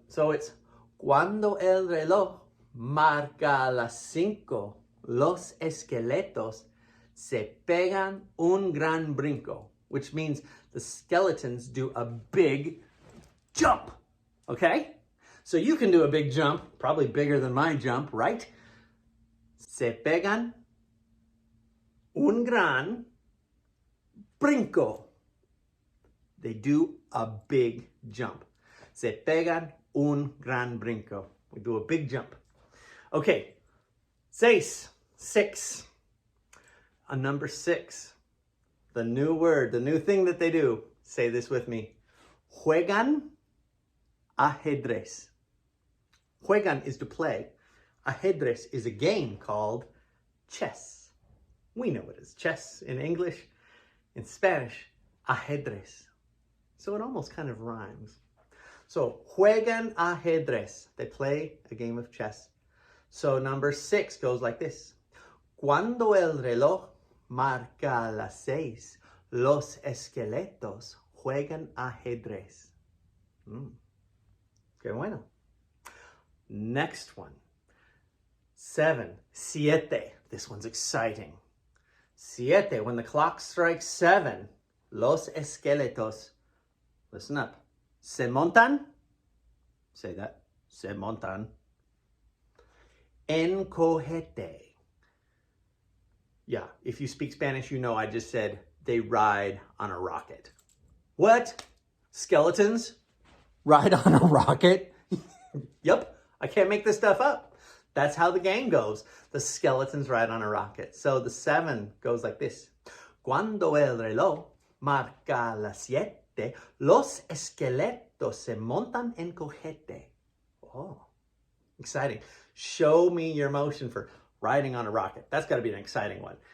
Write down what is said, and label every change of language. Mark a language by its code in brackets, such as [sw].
[es] So it's cuando el reloj marca las 5, los esqueletos se pegan un gran brinco, [en] which means the skeletons do a big jump. Okay? So you can do a big jump, probably bigger than my jump, right? [es] Se pegan un gran brinco. [en] They do a big jump. [es] Se pegan Un gran brinco. [en] We do a big jump. Okay. Seis. 6. On number 6. The new word, the new thing that they do. Say this with me. [es] Juegan ajedrez. [en] Juegan is to play. Ajedrez is a game called chess. We know it as chess in English. In Spanish, ajedrez. So it almost kind of rhymes. So, [es] juegan ajedrez. [en] They play a game of chess. So number 6 goes like this. [es] Cuando el reloj marca las 6, los esqueletos juegan ajedrez. Qué bueno. [en] Next one. 7. Siete. This one's exciting. Siete. When the clock strikes 7, [es] los esqueletos, [en] listen up, [es] se montan. [en] Say that. [es] Se montan. En cohete. [en] Yeah, if you speak Spanish, you know I just said they ride on a rocket. What? Skeletons ride on a rocket? Yep, I can't make this stuff up. That's how the game goes. The skeletons ride on a rocket. So the 7 goes like this. [es] Cuando el reloj marca las 7, los esqueletos se montan en cohete. [en] Oh, exciting. Show me your motion for riding on a rocket. That's got to be an exciting one.